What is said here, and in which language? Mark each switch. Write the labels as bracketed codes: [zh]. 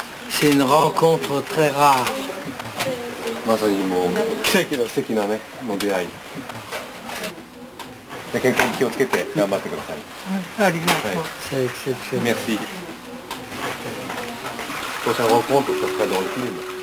[fr] C'est une rencontre très rare. [ja] まさにもう奇跡なね、もう出会い。健康に気をつけて頑張ってください。ありがとう。 [fr] C'est exceptionnel. Merci. Prochaine rencontre, ça sera dans le film.